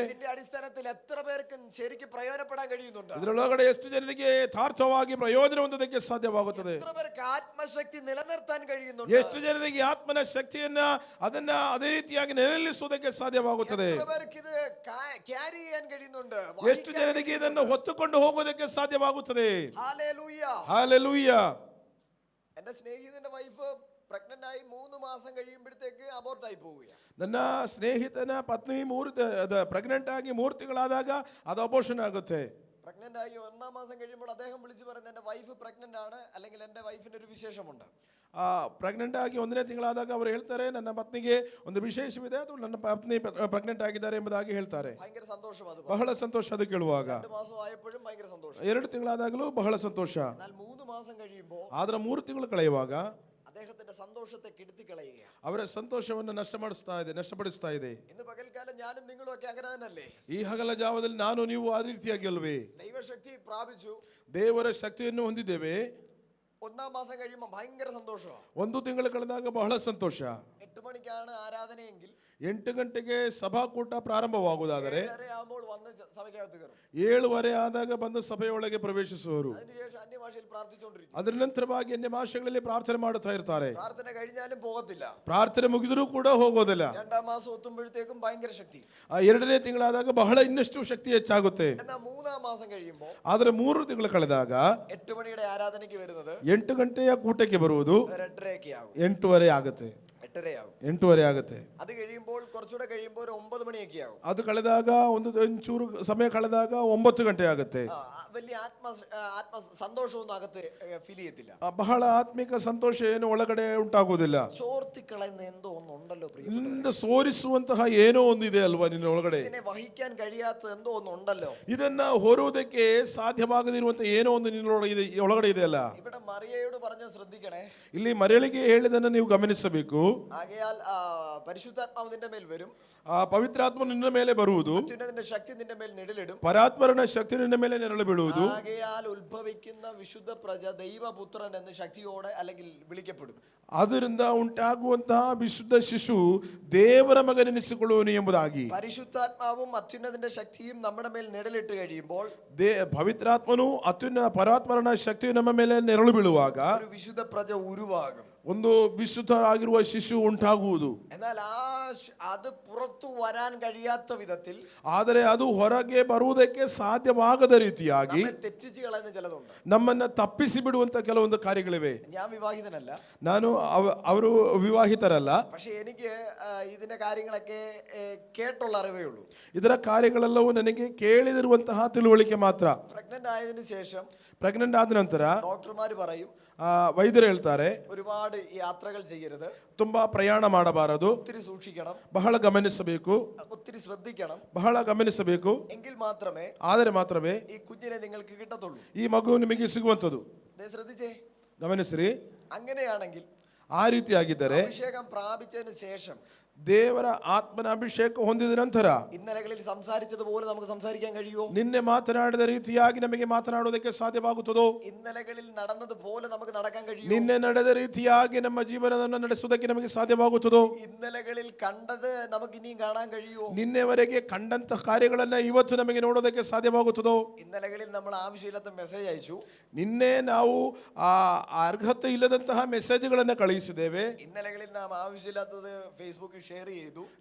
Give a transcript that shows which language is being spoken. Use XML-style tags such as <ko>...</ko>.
<ml>ഇതിന്റെ അടിസ്ഥാനത്തിൽ എത്ര പേർക്ക് ശരിക്കും പ്രയോജനപ്പെടാൻ കഴിയുന്നുണ്ട്?</ml> <kn>ಇದರೊಳಗಡೆ ಎಷ್ಟು ಜನರಿಗೆ ಯಥಾರ್ಥವಾಗಿ ಪ್ರಯೋಜನ ಹೊಂದೋದಕ್ಕೆ ಸಾಧ್ಯವಾಗುತ್ತದೆ?</kn> <ml>എത്ര പേർക്ക് ആത്മശക്തി നിലനിർത്താൻ കഴിയുന്നുണ്ട്?</ml> <kn>ಎಷ್ಟು ಜನರಿಗೆ ಆತ್ಮನ ಶಕ್ತಿಯನ್ನ ಅದನ್ನ ಅದೇ ರೀತಿಯಾಗಿ ನೆಲೆನಿಲ್ಲಿಸುವುದಕ್ಕೆ ಸಾಧ್ಯವಾಗುತ್ತದೆ?</kn> <ml>എത്ര പേർക്ക് ഇത് ക്യാരി ചെയ്യാൻ കഴിയുന്നുണ്ട്?</ml> <kn>ಎಷ್ಟು ಜನರಿಗೆ ಇದನ್ನು ಹೊತ್ತುಕೊಂಡು ಹೋಗೋದಕ್ಕೆ ಸಾಧ್ಯವಾಗುತ್ತದೆ?</kn> <ml>ഹല്ലേലൂയ.</ml> <kn>ಹಲ್ಲೆಲೂಯ.</kn> <ml>എന്റെ സ്നേഹിതന്റെ വൈഫ് പ്രഗ്നന്റ് ആയി 3 മാസം കഴിയുമ്പോഴത്തേക്ക് അബോർട്ട് ആയി പോവുകയാണ്.</ml> <kn>ನನ್ನ ಸ್ನೇಹಿತನ ಪತ್ನಿ ಪ್ರೆಗ್ನೆಂಟ್ ಆಗಿ 3 ತಿಂಗಳಾದಾಗ ಅದು ಅಬೋರ್ಷನ್ ಆಗುತ್ತೆ.</kn> <ml>പ്രഗ്നന്റ് ആയി 1-ാം മാസം കഴിയുമ്പോൾ അദ്ദേഹം വിളിച്ചു പറയുന്നത് എന്റെ വൈഫ് പ്രഗ്നന്റ് ആണ്, അല്ലെങ്കിൽ എന്റെ വൈഫിന് ഒരു വിശേഷമുണ്ട്.</ml> <kn>ಪ್ರೆಗ್ನೆಂಟ್ ಆಗಿ 1ನೇ ತಿಂಗಳಾದಾಗ ಅವರು ಹೇಳ್ತಾರೆ, ನನ್ನ ಪತ್ನಿಗೆ ಒಂದು ವಿಶೇಷವಿದೆ, ಅದು ನನ್ನ ಪತ್ನಿ ಪ್ರೆಗ್ನೆಂಟ್ ಆಗಿದ್ದಾರೆ ಎಂಬುದಾಗಿ ಹೇಳ್ತಾರೆ.</kn> <ml>ഭയങ്കര സന്തോഷം. അത്</ml> <kn>ಬಹಳ ಸಂತೋಷ ಅದು ಕೇಳುವಾಗ.</kn> <ml>2 മാസം ആയപ്പോഴും ഭയങ്കര സന്തോഷം.</ml> <kn>2 ತಿಂಗಳಾದಾಗಲೂ ಬಹಳ ಸಂತೋಷ.</kn> <ml>എന്നാൽ 3 മാസം കഴിയുമ്പോൾ</ml> <kn>ಆದ್ರೆ 3 ತಿಂಗಳು ಕಳೆಯುವಾಗ</kn> <ml>അദ്ദേഹത്തിന്റെ സന്തോഷത്തെ കെടുത്തി കളയുകയാണ്.</ml> <kn>ಅವರ ಸಂತೋಷವನ್ನು ನಷ್ಟಪಡಿಸ್ತಾ ಇದೆ.</kn> <ml>ഇന്ന് പകൽക്കാലം ഞാനും നിങ്ങളും ഒക്കെ അങ്ങനെ തന്നെയല്ലേ?</ml> <kn>ಈ ಹಗಲ ಜಾವದಲ್ಲಿ ನಾನು ನೀವು ಆ ರೀತಿಯಾಗಿ ಅಲ್ವೇ?</kn> <ml>ദൈവശക്തി പ്രാപിച്ചു,</ml> <kn>ದೇವರ ಶಕ್ತಿಯನ್ನು ಹೊಂದಿದ್ದೇವೆ.</kn> <ml>1-ാം മാസം കഴിയുമ്പോൾ ഭയങ്കര സന്തോഷമാണ്.</ml> <kn>1 ತಿಂಗಳು ಕಳೆದಾಗ ಬಹಳ ಸಂತೋಷ.</kn> <ml>8 മണിക്കാണ് ആരാധനയെങ്കിൽ</ml> <kn>8 ಗಂಟೆಗೆ ಸಭಾಕೂಟ ಪ್ರಾರಂಭವಾಗುವುದಾದರೆ</kn> <ml>7:30 ആകുമ്പോൾ വന്ന് സഭയ്ക്കകത്ത് കയറും.</ml> <kn>7:15 ಆದಾಗ ಬಂದು ಸಭೆಯೊಳಗೆ ಪ್ರವೇಶಿಸುವರು.</kn> <ml>അതിനുശേഷം അന്യഭാഷയിൽ പ്രാർത്ഥിച്ചുകൊണ്ടിരിക്കും.</ml> <kn>ಅದರ ನಂತರವಾಗಿ ಅನ್ಯ ಭಾಷೆಗಳಲ್ಲಿ ಪ್ರಾರ್ಥನೆ ಮಾಡುತ್ತಾ ಇರ್ತಾರೆ.</kn> <ml>പ്രാർത്ഥന കഴിഞ്ഞാലും പോകത്തില്ല.</ml> <kn>ಪ್ರಾರ್ಥನೆ ಮುಗಿದರೂ ಕೂಡ ಹೋಗೋದಿಲ್ಲ.</kn> <ml>2ാം മാസം എത്തുമ്പോഴത്തേക്കും ഭയങ്കര ശക്തി.</ml> <kn>2ನೇ ತಿಂಗಳಾದಾಗ ಬಹಳ ಇನ್ನಷ್ಟು ಶಕ್ತಿ ಹೆಚ್ಚಾಗುತ್ತೆ.</kn> <ml>എന്നാൽ 3ാം മാസം കഴിയുമ്പോൾ</ml> <kn>ಆದರೆ 3 ತಿಂಗಳು ಕಳೆದಾಗ</kn> <ml>8 മണിയുടെ ആരാധനയ്ക്ക് വരുന്നത്</ml> <kn>8 ಗಂಟೆಯ ಕೂಟಕ್ಕೆ ಬರುವುದು</kn> <ml>2:30 ആകും.</ml> <kn>8:30 ಆಗುತ್ತೆ.</kn> <ml>8:30 ആകും.</ml> <kn>8:30 ಆಗುತ್ತೆ.</kn> <ml>അത് കഴിയുമ്പോൾ കുറച്ചുകൂടെ കഴിയുമ്പോൾ ഒരു 9 മണിയൊക്കെ ആകും.</ml> <kn>ಅದು ಕಳೆದಾಗ ಒಂಚೂರು ಸಮಯ ಕಳೆದಾಗ 9 ಗಂಟೆ ಆಗುತ್ತೆ.</kn> <ml>വലിയ ആത്മ സന്തോഷമൊന്നും അകത്ത് ഫീൽ ചെയ്യത്തില്ല.</ml> <kn>ಬಹಳ ಆತ್ಮಿಕ ಸಂತೋಷ ಏನು ಒಳಗಡೆ ಉಂಟಾಗುವುದಿಲ್ಲ.</kn> <ml>ചോർത്തിക്കളയുന്ന എന്തോ ഒന്നുണ്ടല്ലോ</ml> <kn>ನಿನ್ನ ಸೋರಿಸುವಂತಹ ಏನೋ ಒಂದಿದೆ ಅಲ್ವಾ ನಿನ್ನ ಒಳಗಡೆ.</kn> <ml>ഇതിനെ വഹിക്കാൻ കഴിയാത്ത എന്തോ ഒന്നുണ്ടല്ലോ.</ml> <kn>ಇದನ್ನ ಹೊರುವುದಕ್ಕೆ ಸಾಧ್ಯವಾಗದಿರುವಂತ ಏನೋ ಒಂದು ನಿನ್ನೊಳಗೆ ಒಳಗಡೆ ಇದೆ ಅಲ್ಲ.</kn> <ml>ഇവിടെ മറിയയോട് പറഞ്ഞ ശ്രദ്ധിക്കണേ.</ml> <kn>ಇಲ್ಲಿ ಮರಿಯಳಿಗೆ ಹೇಳಿದನ್ನ ನೀವು ಗಮನಿಸಬೇಕು.</kn> <ml>ആകയാൽ പരിശുദ്ധാത്മാവ് നിന്റെ മേൽ വരും.</ml> <kn>ಪವಿತ್ರಾತ್ಮ ನಿನ್ನ ಮೇಲೆ ಬರುವುದು.</kn> <ml>അത്യുന്നതന്റെ ശക്തി നിന്റെ മേൽ നിഴലിടും.</ml> <kn>ಪರಾತ್ಪರನ ಶಕ್ತಿ ನಿನ್ನ ಮೇಲೆ ನೆರಳು ಬೀಳುವುದು.</kn> <ml>ആകയാൽ ഉത്ഭവിക്കുന്ന വിശുദ്ധ പ്രജ ദൈവപുത്രൻ എന്ന് ശക്തിയോടെ അല്ലെങ്കിൽ വിളിക്കപ്പെടും.</ml> <kn>ಅದರಿಂದ ಉಂಟಾಗುವಂತಹ ವಿಶುದ್ಧ ಶಿಶು ದೇವರ ಮಗನೆನಿಸಿಕೊಳ್ಳುವನು ಎಂಬುದಾಗಿ</kn> <ml>പരിശുദ്ധാത്മാവും അത്യുന്നതന്റെ ശക്തിയും നമ്മുടെ മേൽ നിഴലിട്ട് കഴിയുമ്പോൾ</ml> <kn>ಪವಿತ್ರಾತ್ಮನು ಪರಾತ್ಪರನ ಶಕ್ತಿಯು ನಮ್ಮ ಮೇಲೆ ನೆರಳು ಬೀಳುವಾಗ</kn> <ml>ഒരു വിശുദ്ധ പ്രജ ഉരുവാകും.</ml> <kn>ಒಂದು ವಿಶುದ್ಧರಾಗಿರುವ ಶಿಶು ಉಂಟಾಗುವುದು.</kn> <ml>എന്നാൽ അത് പുറത്തു വരാൻ കഴിയാത്ത വിധത്തിൽ</ml> <kn>ಆದರೆ ಅದು ಹೊರಗೆ ಬರುವುದಕ್ಕೆ ಸಾಧ್ಯವಾಗದ ರೀತಿಯಾಗಿ</kn> <ml>തെറ്റിച്ച് കളയുന്ന ചിലതുണ്ട്.</ml> <kn>ನಮ್ಮನ್ನ ತಪ್ಪಿಸಿ ಬಿಡುವಂತ ಕೆಲವೊಂದು ಕಾರ್ಯಗಳಿವೆ.</kn> <ml>ഞാൻ വിവാഹിതനല്ല,</ml> <kn>ನಾನು ಅವರು ವಿವಾಹಿತರಲ್ಲ.</kn> <ml>പക്ഷെ എനിക്ക് ഇതിന്റെ കാര്യങ്ങളൊക്കെ കേട്ടുള്ള അറിവേ ഉള്ളൂ.</ml> <kn>ಇದರ ಕಾರ್ಯಗಳೆಲ್ಲವೂ ನನಗೆ ಕೇಳಿದಿರುವಂತಹ ತಿಳುವಳಿಕೆ ಮಾತ್ರ.</kn> <ml>പ്രഗ്നന്റ് ആയതിനു ശേഷം</ml> <kn>ಪ್ರೆಗ್ನೆಂಟ್ ಆದ ನಂತರ</kn> <ml>ഡോക്ടർമാർ പറയും,</ml> <kn>ವೈದ್ಯರು ಹೇಳ್ತಾರೆ,</kn> <ml>ഒരുപാട് യാത്രകൾ ചെയ്യരുത്,</ml> <kn>ತುಂಬಾ ಪ್ರಯಾಣ ಮಾಡಬಾರದು,</kn> <ml>ഒത്തിരി സൂക്ഷിക്കണം,</ml> <kn>ಬಹಳ ಗಮನಿಸಬೇಕು,</kn> <ml>ഒത്തിരി ശ്രദ്ധിക്കണം,</ml> <kn>ಬಹಳ ಗಮನಿಸಬೇಕು,</kn> <ml>എങ്കിൽ മാത്രമേ</ml> <kn>ಆದರೆ ಮಾತ್ರವೇ</kn> <ml>ഈ കുഞ്ഞിനെ നിങ്ങൾക്ക് കിട്ടത്തുള്ളൂ.</ml> <kn>ಈ ಮಗು ನಿಮಗೆ ಸಿಗುವಂಥದ್ದು.</kn> <ml>ശ്രദ്ധിച്ചേ,</ml> <kn>ಗಮನಿಸ್ರಿ.</kn> <ml>അങ്ങനെയാണെങ്കിൽ</ml> <kn>ಆ ರೀತಿಯಾಗಿದ್ದರೆ</kn> <ml>അഭിഷേകം പ്രാപിച്ചതിന് ശേഷം</ml> <kn>ದೇವರ ಆತ್ಮನ ಅಭಿಷೇಕ ಹೊಂದಿದ ನಂತರ</kn> <ml>ഇന്നലകളിൽ സംസാരിച്ചതുപോലെ നമുക്ക് സംസാരിക്കാൻ കഴിയുമോ?</ml> <kn>ನಿನ್ನೆ ಮಾತನಾಡಿದ ರೀತಿಯಾಗಿ ನಮಗೆ ಮಾತನಾಡುವುದಕ್ಕೆ ಸಾಧ್ಯವಾಗುತ್ತದೋ?</kn> <ml>ഇന്നലകളിൽ നടന്നതുപോലെ നമുക്ക് നടക്കാൻ കഴിയുമോ?</ml> <kn>ನಿನ್ನೆ ನಡೆದ ರೀತಿಯಾಗಿ ನಮ್ಮ ಜೀವನವನ್ನು ನಡೆಸುವುದಕ್ಕೆ ನಮಗೆ ಸಾಧ್ಯವಾಗುತ್ತದೋ?</kn> <ml>ഇന്നലകളിൽ കണ്ടത് നമുക്ക് ഇനിയും കാണാൻ കഴിയുമോ?</ml> <kn>ನಿನ್ನೆವರೆಗೆ ಕಂಡಂತಹ ಕಾರ್ಯಗಳನ್ನ ಇವತ್ತು ನಮಗೆ ನೋಡೋದಕ್ಕೆ ಸಾಧ್ಯವಾಗುತ್ತದೋ?</kn> <ml>ഇന്നലകളിൽ നമ്മൾ ആവശ്യമില്ലാത്ത മെസ്സേജ് അയച്ചു,</ml> <kn>ನಿನ್ನೆ ನಾವು ಅರ್ಹತೆ ಇಲ್ಲದಂತಹ ಮೆಸೇಜ್ಗಳನ್ನು ಕಳುಹಿಸಿದ್ದೇವೆ.</kn> <ml>ഇന്നലകളിൽ നാം ആവശ്യമില്ലാത്തത് ഫേസ്ബുക്കിൽ ഷെയർ ചെയ്തു,</ml>